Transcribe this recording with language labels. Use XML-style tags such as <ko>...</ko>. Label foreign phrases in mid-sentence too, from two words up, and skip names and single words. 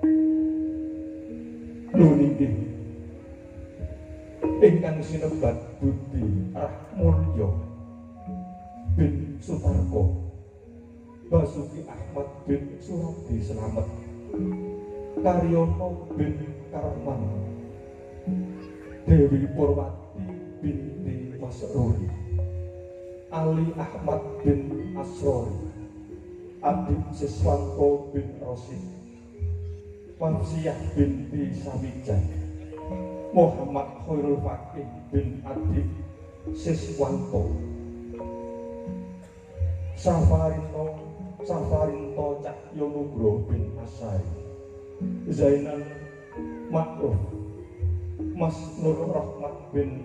<jv>Nuwun inggih ingkang sinebat Budi Rahmulya bin Sutarko, Basuki Ahmad bin Suradi Slamet, Karyono bin Karman, Dewi Purwati binti Masruri, Ali Ahmad bin Asrori, Adib Siswanto bin Rosid, Wafsiyah binti Sawijan, Muhammad Khairul Fakih bin Adib Siswanto, Safarinto Cahyo Nugroho bin Asari, Zainal Ma'ruf, Mas Nur Rahmat bin</jv>